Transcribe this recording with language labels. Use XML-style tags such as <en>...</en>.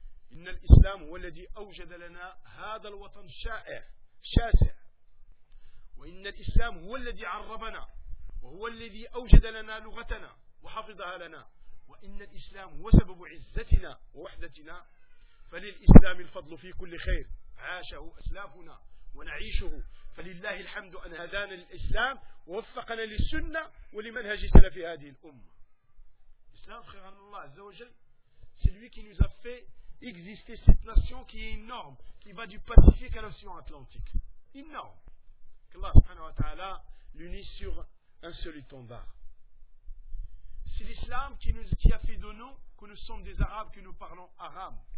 <ar>Inna l'islam huwa alladhi awjada lana hadha al-watan shasi' wa inna l'islam huwa alladhi 'arrabana wa huwa alladhi awjada lana lughatana wa hafidha lana. إن الإسلام هو سبب عزتنا ووحدتنا فللإسلام الفضل في كل خير عاشه أسلافنا ونعيشه، فلله الحمد أن هدانا للإسلام ووفقنا للسنة ولمنهج سلف هذه الأمة. الإسلام خير عن الله عز وجل،</ar> <fr>c'est lui qui nous a fait exister cette nation qui est énorme, qui va du Pacifique à l'océan Atlantique. Énorme. Qu'Allah subhanahu wa ta'ala l'unisse sur un seul étendard. C'est l'islam qui a fait de nous que nous sommes des Arabes, que nous parlons arabe.</fr>